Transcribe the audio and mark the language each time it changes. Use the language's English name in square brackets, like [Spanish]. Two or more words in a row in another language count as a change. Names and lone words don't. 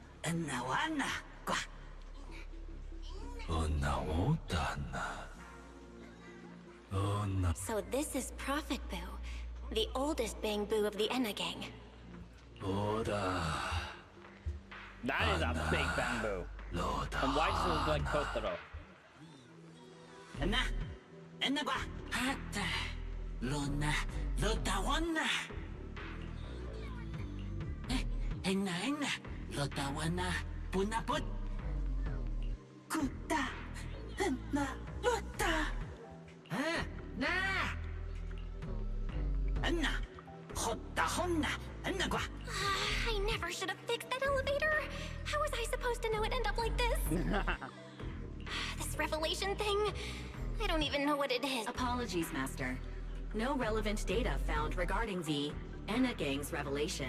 [English] So this is Prophet Boo, the oldest Bangbu of the Enna Gang. That is a big bamboo. And why does it look like Kotaro? Luna, Lotawana. Enna, Lotawana, Punaput. Kuta, Enna, Lota. Na. Enna, Hotta Honna, Enna. I never should have fixed that elevator. How was I supposed to know it'd end up like this? This revelation thing, I don't even know what it is. Apologies, Master. No relevant data found regarding the Enna Gang's revelation.